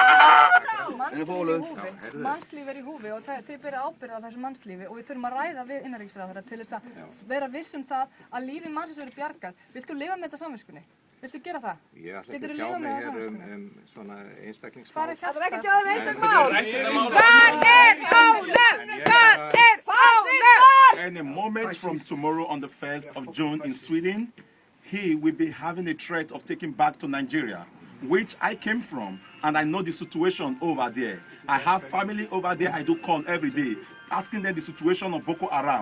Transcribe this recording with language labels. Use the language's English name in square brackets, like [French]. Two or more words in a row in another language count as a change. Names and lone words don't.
[Icelandic] Mannslíf er í húfi og þið berið ábyrgð á þessu mannslífi og við þurfum að ræða við innanríkisráðherra til þess að vera viss um það að lífi mannsins verður bjargað. Viltu lifa með þetta samviskunni? Viltu gera það? Ég ætla ekki að tjá mig hér svona einstaklingsmál. Það er ekki tjáð einstaklingsmál. [English] Any moment from tomorrow on the 1st of June in Sweden, he will be having a threat of taking back to Nigeria, which I came from, and I know the situation over there. I have family over there. I do call every day, asking them the situation of Boko Haram.